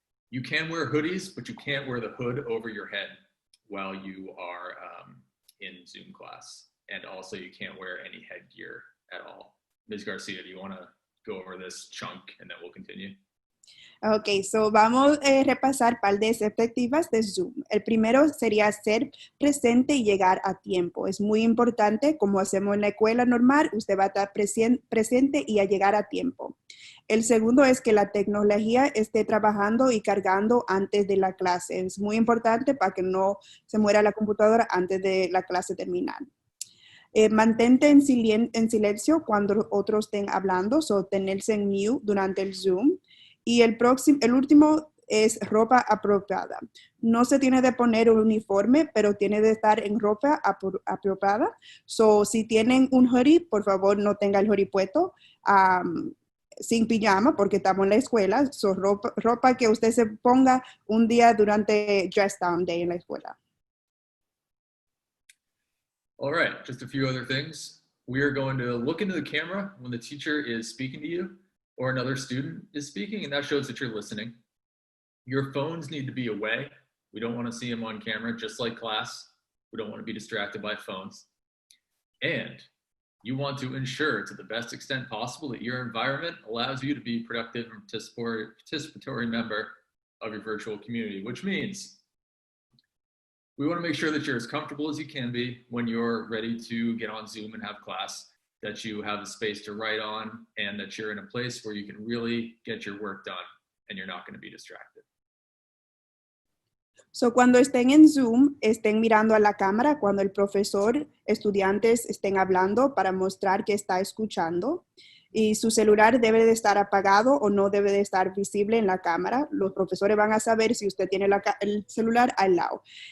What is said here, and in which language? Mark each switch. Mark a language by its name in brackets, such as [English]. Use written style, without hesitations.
[English] You can wear hoodies, but you can't wear the hood over your head while you are in Zoom class. And also you can't wear any headgear at all. Ms. Garcia, do you want to go over this chunk and then we'll continue? [Spanish] Ok, so vamos a repasar un par de expectativas de Zoom. El primero sería ser presente y llegar a tiempo. Es muy importante, como hacemos en la escuela normal, usted va a estar presente y a llegar a tiempo. El segundo es que la tecnología esté trabajando y cargando antes de la clase. Es muy importante para que no se muera la computadora antes de la clase terminar. Mantente en silencio cuando otros estén hablando, so tenerse en mute durante el Zoom. Y el último es ropa apropiada. No se tiene de poner un uniforme, pero tiene de estar en ropa apropiada. So, si tienen un hoodie, por favor no tenga el hoodie puesto. Sin pijama, porque estamos en la escuela. So, ropa que usted se ponga un día durante Dress Down Day en la escuela. [English] All right, just a few other things. We are going to look into the camera when the teacher is speaking to you or another student is speaking, and that shows that you're listening. Your phones need to be away. We don't want to see them on camera, just like class. We don't want to be distracted by phones. And you want to ensure to the best extent possible that your environment allows you to be productive and participatory member of your virtual community, which means we want to make sure that you're as comfortable as you can be when you're ready to get on Zoom and have class, that you have a space to write on, and that you're in a place where you can really get your work done and you're not going to be distracted. [Spanish] So, cuando estén en Zoom, estén mirando a la cámara cuando el profesor, estudiantes estén hablando para mostrar que está escuchando. Y su celular debe de estar apagado o no debe de estar visible en la cámara. Los profesores van a saber si usted tiene el celular al lado.